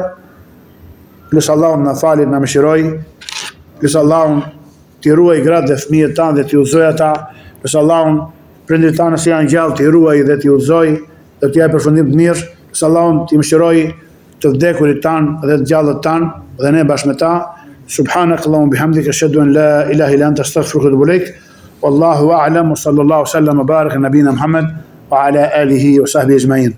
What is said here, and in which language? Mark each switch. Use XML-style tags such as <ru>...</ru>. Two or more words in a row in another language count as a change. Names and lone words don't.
<sq>Lusë Allahun na fali, na mëshiroj. Lusë Allahun t'i ruaj gratë dhe fëmijët tanë dhe t'i udhëzoj ata. Lusë Allahun prindërit tanë që janë gjallë t'i ruaj dhe t'i udhëzoj dhe t'i jap përfundim të mirë. Lusë Allahun t'i mëshiroj të vdekurit tanë dhe të gjallët tanë dhe ne bashkë me ta.</sq> <ar>سبحانك اللهم وبحمدك أشهد أن لا إله إلا أنت أستغفرك وأتوب إليك. والله أعلم وصلى الله سلم وبارك نبينا محمد وعلى آله وصحبه أجمعين.</ar>